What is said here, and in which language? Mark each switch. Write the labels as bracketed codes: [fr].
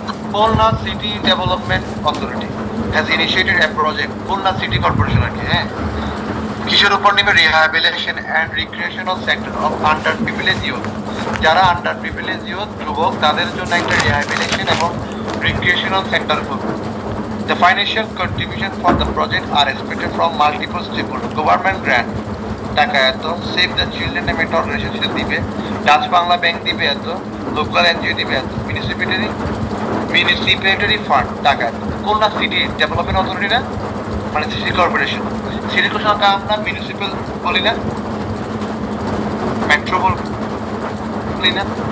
[en] Khulna city development authority has initiated a project. [bn] Khulna city corporation আর কি, হ্যাঁ, কিসের উপর নেবে? [en] Rehabilitation and recreational centre of under privilege youth. [bn] যারা আন্ডার প্রিভিলেজ ইউথ, যুবক, তাদের জন্য একটা রিহ্যাবিলিটেশন এবং রিক্রিয়েশনাল সেন্টার করবে। [en] The financial contribution for the project are expected from multiple stakeholders. [bn] Government grant টাকা এত, সেভ দ্য চিলড্রেন নামে একটা অর্গানাইজেশন দিবে, ডাচ বাংলা ব্যাংক দিবে এত, লোকাল এনজিও দিবে এত, মিউনিসিপ্যালিটি ফান্ড টাকা এত। খুলনা সিটি ডেভেলপমেন্ট অথরিটি না, মানে সিটি কর্পোরেশন, সিটি কর্পোরেশনকে আমরা মিউনিসিপ্যাল বলি না, মেট্রো বলি না,